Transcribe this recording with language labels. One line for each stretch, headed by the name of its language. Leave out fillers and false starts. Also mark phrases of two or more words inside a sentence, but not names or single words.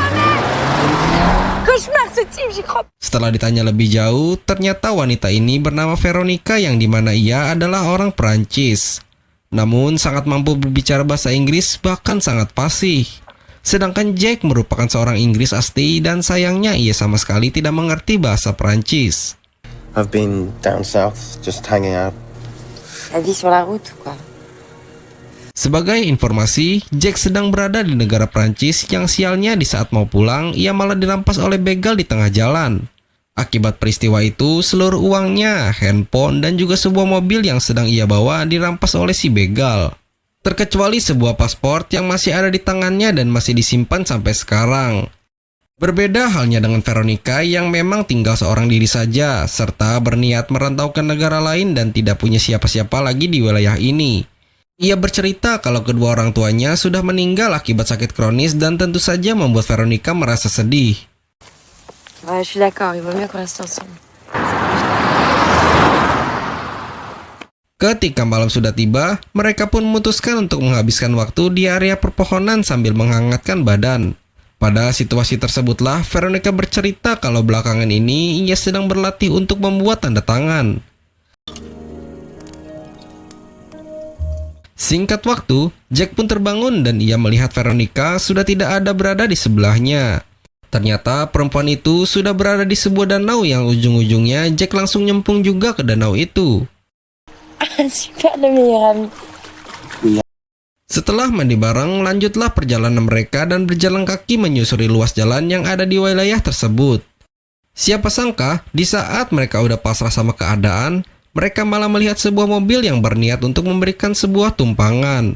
Indonesian: Setelah ditanya lebih jauh, ternyata wanita ini bernama Veronica yang dimana ia adalah orang Perancis. Namun sangat mampu berbicara bahasa Inggris bahkan sangat fasih. Sedangkan Jack merupakan seorang Inggris asli dan sayangnya ia sama sekali tidak mengerti bahasa Perancis.
English: I've been down south just hanging out.
French: La vie sur la route, quoi.
Indonesian: Sebagai informasi, Jack sedang berada di negara Prancis yang sialnya di saat mau pulang, ia malah dirampas oleh begal di tengah jalan. Akibat peristiwa itu, seluruh uangnya, handphone, dan juga sebuah mobil yang sedang ia bawa dirampas oleh si begal. Terkecuali sebuah paspor yang masih ada di tangannya dan masih disimpan sampai sekarang. Berbeda halnya dengan Veronica yang memang tinggal seorang diri saja, serta berniat merantau ke negara lain dan tidak punya siapa-siapa lagi di wilayah ini. Ia bercerita kalau kedua orang tuanya sudah meninggal akibat sakit kronis dan tentu saja membuat Veronica merasa sedih.
French: Ouais, je suis d'accord, il vaut mieux qu'on reste ensemble.
Indonesian: Ketika malam sudah tiba, mereka pun memutuskan untuk menghabiskan waktu di area perpohonan sambil menghangatkan badan. Pada situasi tersebutlah Veronica bercerita kalau belakangan ini ia sedang berlatih untuk membuat tanda tangan. Singkat waktu, Jack pun terbangun dan ia melihat Veronica sudah tidak ada berada di sebelahnya. Ternyata perempuan itu sudah berada di sebuah danau yang ujung-ujungnya Jack langsung nyemplung juga ke danau itu.
French: Super, le meilleur ami.
Indonesian: Setelah mandi bareng, lanjutlah perjalanan mereka dan berjalan kaki menyusuri luas jalan yang ada di wilayah tersebut. Siapa sangka, di saat mereka udah pasrah sama keadaan, mereka malah melihat sebuah mobil yang berniat untuk memberikan sebuah tumpangan.